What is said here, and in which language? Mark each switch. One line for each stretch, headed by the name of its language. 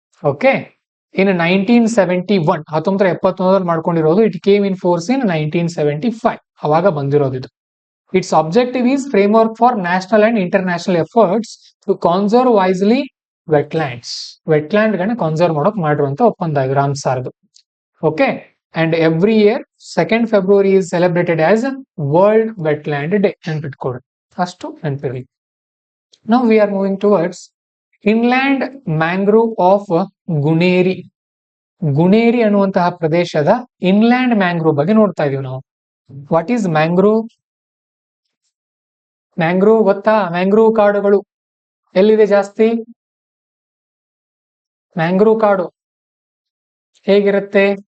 Kannada: Okay, ಇನ್ 1971 1971 ಮಾಡ್ಕೊಂಡಿರೋದು.
English: it came in force in 1975,
Kannada: ಅವಾಗ ಬಂದಿರೋದು ಇದು.
English: It's objective is framework for national and international efforts to conserve wisely wetlands.
Kannada: Wetland ಗಳನ್ನ conserve ಮಾಡೋಕ್ ಮಾಡಿರುವಂತ ಒಪ್ಪಂದ ಇದು ರಾಮ್ಸಾರ್ದು.
English: Okay, and every year 2nd February is celebrated as World Wetland Day.
Kannada: ನೆನ್ಪಿಟ್ಕೊಳ್ಳಿ, ಅಷ್ಟು ನೆನಪಿರಲಿ.
English: Now we are moving towards inland mangrove of Guneri.
Kannada: ಗುನೇರಿ ಅನ್ನುವಂತಹ ಪ್ರದೇಶದ ಇನ್ಲ್ಯಾಂಡ್ ಮ್ಯಾಂಗ್ರೋವ್ ಬಗ್ಗೆ ನೋಡ್ತಾ ಇದೀವಿ ನಾವು.
English: What is mangrove?
Kannada: ಮ್ಯಾಂಗ್ರೋವ್ ಗೊತ್ತಾ? ಮ್ಯಾಂಗ್ರೋವ್ ಕಾಡುಗಳು ಎಲ್ಲಿದೆ ಜಾಸ್ತಿ? ಮ್ಯಾಂಗ್ರೋವ್ ಕಾಡು ಹೇಗಿರುತ್ತೆ?